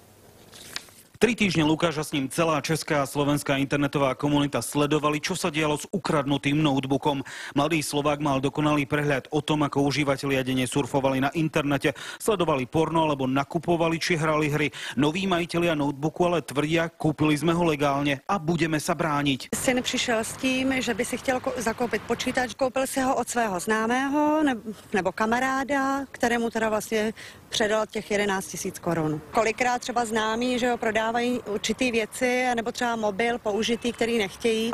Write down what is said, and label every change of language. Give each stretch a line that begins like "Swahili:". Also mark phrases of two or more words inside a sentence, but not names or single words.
Slovak: 3 týždne Lukáša s ním celá česká a slovenská internetová komunita sledovali, čo sa dialo s ukradnutým notebookom. Mladý Slovák mal dokonalý prehľad o tom, ako užívatelia denne surfovali na internete, sledovali porno alebo nakupovali či hrali hry. Noví majitelia notebooku ale tvrdia, kúpili sme ho legálne a budeme sa brániť.
Czech: Syn přišel s tím, že by si chtěl zakoupit počítač. Koupil si ho od svého známého nebo kamaráda, kterému teda vlastně předal těch 11 000 korun. Kolikrát třeba známí, že ho prodávají určitý věci, nebo třeba mobil použitý, který nechtějí.